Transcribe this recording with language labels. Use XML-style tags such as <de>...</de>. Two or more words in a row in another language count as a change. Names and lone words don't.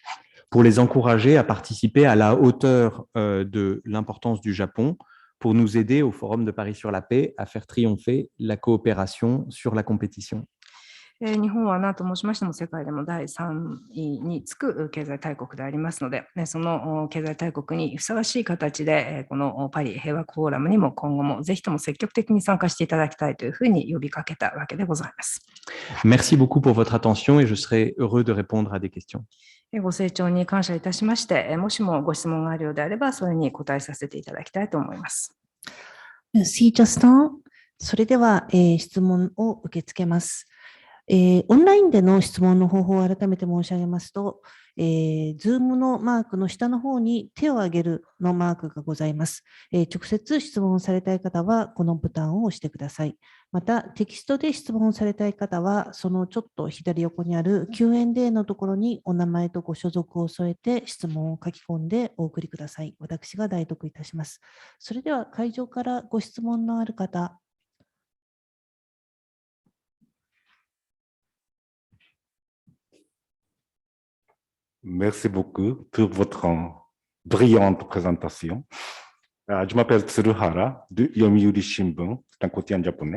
<fr>Pour les encourager à participer à la hauteur de l'importance du Japon, pour nous aider au Forum de Paris sur la paix à faire triompher la coopération sur la compétition.</fr> <ja>日本は何と申しましても世界でも第3位につく経済大国でありますので、その経済大国にふさわしい形でこのパリ平和フォーラムにも今後もぜひとも積極的に参加していただきたいというふうに呼びかけたわけでございます。</ja> <fr>Merci beaucoup pour votre attention et je serai heureux de répondre à des questions.</fr> <ja>ご清聴に感謝いたしまして、もしもご質問があるようであればそれに答えさせていただきたいと思います。 Merci, Justin。それでは、質問を受け付けます。オンラインでの質問の方法を改めて申し上げますと、Zoom のマークの下の方に手を挙げるのマークがございます。直接質問されたい方はこのボタンを押してください。また、テキストで質問されたい方は、そのちょっと左横にある Q&A のところにお名前とご所属を添えて質問を書き込んでお送りください。私が代読いたします。それでは会場からご質問のある方。</ja> <fr>Merci beaucoup pour votre brillante présentation. Je m'appelle Tsuruhara de Yomiuri Shimbun, c'est un quotidien japonais.</fr>